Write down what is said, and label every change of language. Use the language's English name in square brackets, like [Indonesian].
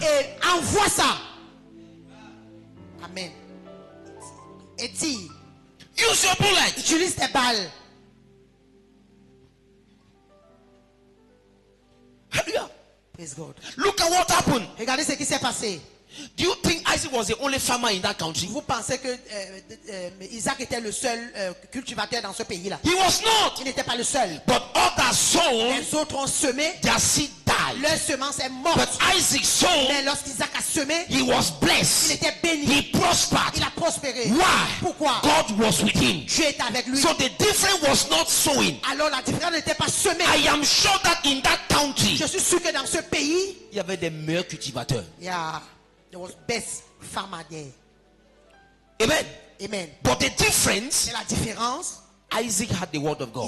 [French] et envoie ça. Amen. Et dis, [English] Use your bullets. [French] utilise tes balles. Hallelujah. [English] Praise God. Look at what happened. [French] Regardez ce qui s'est passé. [English] Do you think Isaac was the only farmer in that country? [French] Vous pensez que Isaac était le seul cultivateur dans ce pays-là? [English] He was not. [French] Il n'était pas le seul. [English] But others sown, [French] Les autres ont semé, [English] their seed died. [French] leur semence est morte. [English] But Isaac sown, [French] Mais lorsqu'Isaac a semé, [English] he was [French] il [English] blessed. [French] était béni. [English] He prospered. [French] Il a prospéré. [English] Why? [French] Pourquoi? [English] God was with him. [French] Dieu était avec lui. [English] So the difference was not sowing. [French] Alors la différence n'était pas semée. [English] I am sure that in that country, [French] Je suis sûr que dans ce pays, il y avait des meilleurs cultivateurs. [English] there was best farmer there. Amen. Amen. But the difference, [French] Et la différence, [English] Isaac had the word of God.